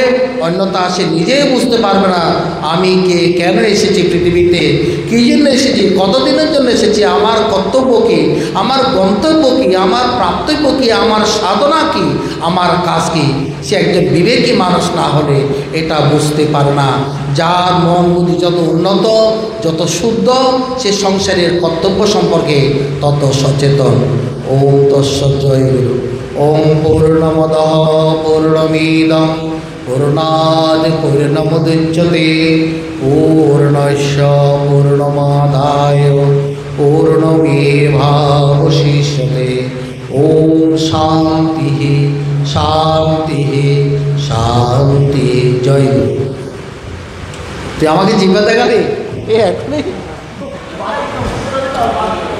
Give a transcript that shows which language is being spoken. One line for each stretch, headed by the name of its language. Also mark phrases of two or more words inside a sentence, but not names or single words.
Bangla: অন্যথা সে নিজেই বুঝতে পারবে না আমি কে, কেন এসেছি পৃথিবীতে, কী জন্য এসেছি, কতদিনের জন্য এসেছি, আমার কর্তব্য কী, আমার গন্তব্য কী, আমার প্রাপ্তব্য কী, আমার সাধনা কী, আমার কাজ কী। সে একজন বিবেকী মানুষ না হলে এটা বুঝতে পারে না। যার মন বুদ্ধি যত উন্নত, যত শুদ্ধ, সে সংসারের কর্তব্য সম্পর্কে তত সচেতন।
Sanskrit: ওম তৎসৎ। জয় গুরু। ওম পূর্ণমদঃ পূর্ণমিদং পূর্ণাৎ পূর্ণমুদচ্যতে পূর্ণস্য পূর্ণমাদায় पूर्णमेवावशिष्यते। ओम शांति शांति शांति। जय गुरु।
Bangla: তুই আমাকে জিজ্ঞাসা করি এ এখনই